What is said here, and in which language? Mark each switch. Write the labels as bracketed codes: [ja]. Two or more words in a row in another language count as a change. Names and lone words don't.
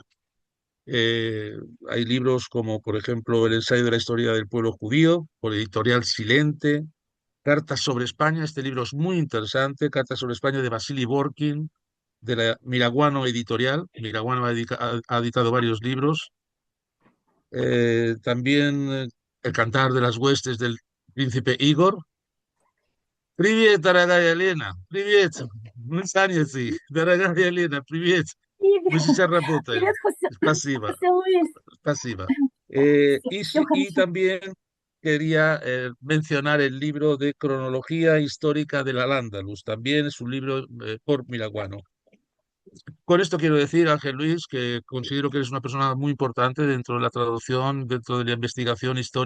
[es] Eh, Hay libros como, por ejemplo, El ensayo de la historia del pueblo judío, por editorial Silente, Cartas sobre España, este libro es muy interesante, Cartas sobre España de Vasily Borkin, de la Miraguano Editorial. Miraguano ha editado varios libros. También El cantar de las huestes del príncipe Igor. [ru] Привет, дорогая Лена. Привет. Мы заняты. Дорогая Лена, привет. Мы Привет, сейчас работаем. привет, Спасибо, José Luis. спасибо. Все [es] Y [ru] хорошо. [es] también quería mencionar el libro de cronología histórica del Al-Ándalus. También es un libro por Miraguano. Con esto quiero decir, Ángel Luis, que considero que eres una persona muy importante dentro de la traducción, dentro de la investigación histórica.